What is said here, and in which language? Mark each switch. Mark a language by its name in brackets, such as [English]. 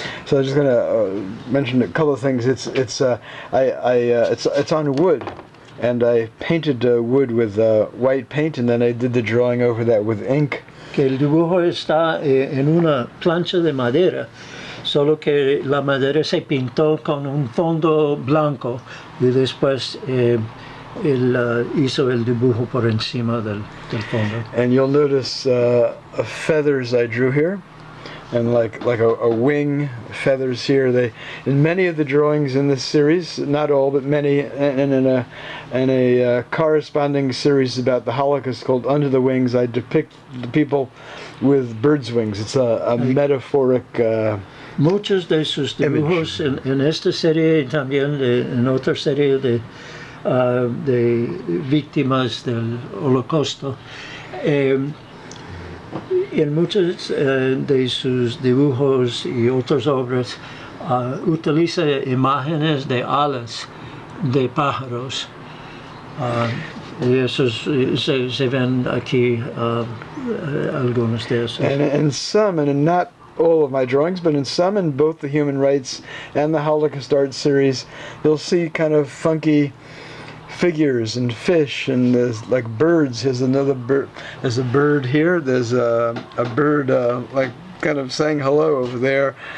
[English] So I'm just going to mention a couple of things. It's on wood, and I painted wood with white paint, and then I did the drawing over that with ink. [Spanish] Que el dibujo está en una plancha de madera, solo que la madera se pintó con un fondo blanco y después él hizo el dibujo por encima del fondo. [English] And you'll notice feathers I drew here, and like a wing, feathers here. In many of the drawings in this series, not all, but many, and in a corresponding series about the Holocaust called Under the Wings, I depict the people with birds' wings. It's a metaphoric [Spanish] Muchos de sus dibujos en esta serie y también en otra serie de de víctimas del Holocausto. En muchos de sus dibujos y otras obras utiliza imágenes de alas de pájaros. Y esos se ven aquí algunos de esos. [English] And in some, and in not all of my drawings, but in some, in both the Human Rights and the Holocaust Art series, you'll see kind of funky figures and fish, and there's like birds. Here's another bird. There's a bird here. There's a bird like kind of saying hello over there.